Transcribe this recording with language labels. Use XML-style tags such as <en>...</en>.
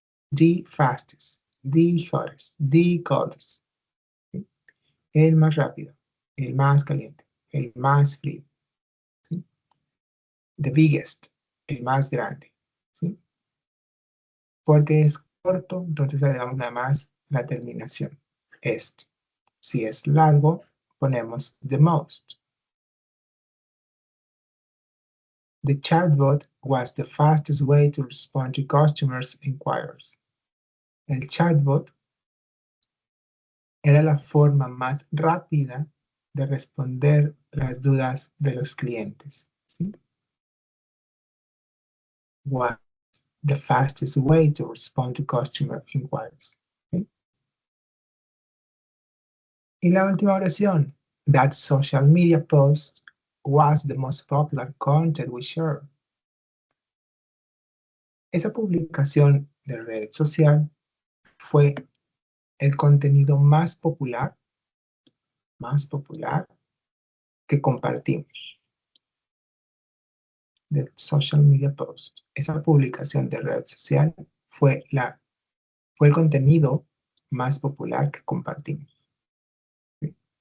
<en>The fastest, the hottest, the coldest.</en> <es>¿Sí? El más rápido, el más caliente, el más frío. ¿Sí?</es> <en>The biggest,</en> <es>el más grande. ¿Sí? Porque es corto, entonces agregamos nada más la terminación est. Si es largo, ponemos the most.</es> <en>The chatbot was the fastest way to respond to customers' inquiries.</en> <es>El chatbot era la forma más rápida de responder las dudas de los clientes. ¿Sí?</es> <en>Was the fastest way to respond to customer inquiries. ¿Sí?</en> <es>Y la última oración.</es> <en>That social media post was the most popular content we shared.</en> <es>Esa publicación de red social fue el contenido más popular que compartimos.</es> <en>The social media post.</en> <es>Esa publicación de red social fue el contenido más popular que compartimos. ¿Sí?</es>